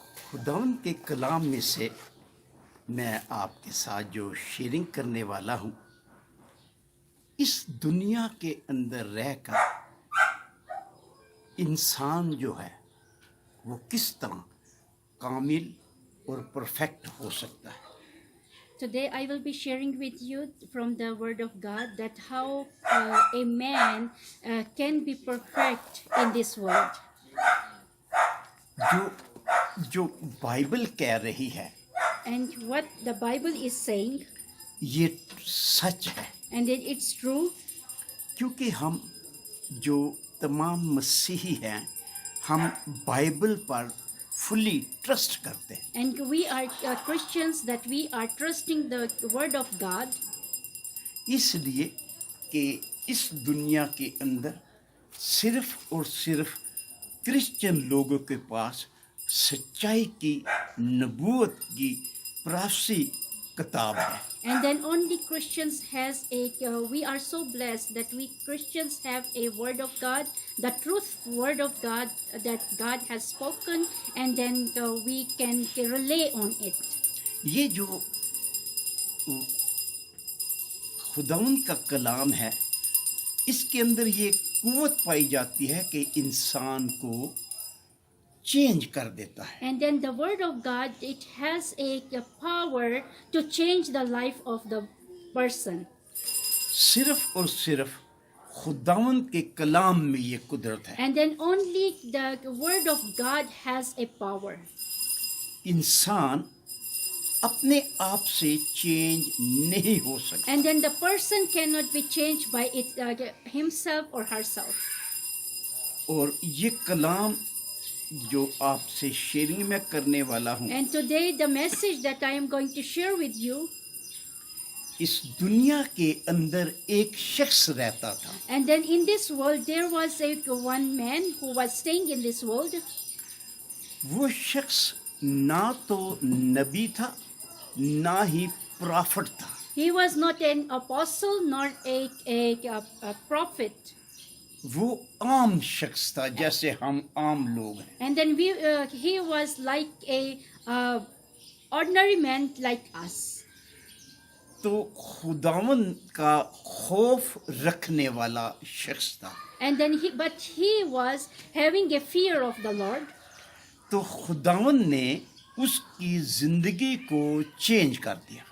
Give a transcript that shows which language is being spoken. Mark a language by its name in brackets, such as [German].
[Hindi] खुदावन के कलाम में से मैं आपके साथ जो शेयरिंग करने वाला हूँ, इस दुनिया के अंदर रहकर इंसान जो है वो किस तरह कामिल और परफेक्ट हो सकता है। [English] Today I will be sharing with you from the Word of God that how a man can be perfect in this world. [Hindi] जो जो बाइबल कह रही है [English] And what the Bible is saying, [Hindi] ये सच है, [English] and it's true, [Hindi] क्योंकि हम जो तमाम मसीही हैं हम बाइबल पर फुली ट्रस्ट करते हैं। [English] and we are Christians that we are trusting the Word of God, [Hindi] इसलिए कि इस दुनिया के अंदर सिर्फ और सिर्फ क्रिश्चियन लोगों के पास सच्चाई की, नबूवत की, प्रोफेसी किताब है। [English] and then only Christians has a we are so blessed that we Christians have a Word of God, the truth Word of God that God has spoken, and then we can rely on it. [Hindi] ये जो खुदावंद का कलाम है, इसके अंदर ये कुव्वत पाई जाती है कि इंसान को चेंज कर देता है। [English] And then the Word of God, it has a power to change the life of the person. [Hindi] सिर्फ और सिर्फ खुदावंद के कलाम में ये कुदरत है। [English] And then only the Word of God has a power. [Hindi] इंसान अपने आप से चेंज नहीं हो सकता। [English] And then the person cannot be changed by himself or herself. [Hindi] और ये कलाम जो आपसे शेयरिंग में करने वाला हूँ, [English] And today the message that I am going to share with you, [Hindi] इस दुनिया के अंदर एक शख्स रहता था। [English] and then in this world there was one man who was staying in this world. [Hindi] वो शख्स ना तो नबी था ना ही प्रॉफिट था। [English] He was not an apostle nor a prophet. [Hindi] वो आम शख्स था, जैसे हम आम लोग हैं। [English] And then he was like a ordinary man like us. [Hindi] तो खुदावन का खौफ रखने वाला शख्स था। [English] And then but he was having a fear of the Lord. [Hindi] तो खुदावन ने उसकी जिंदगी को चेंज कर दिया।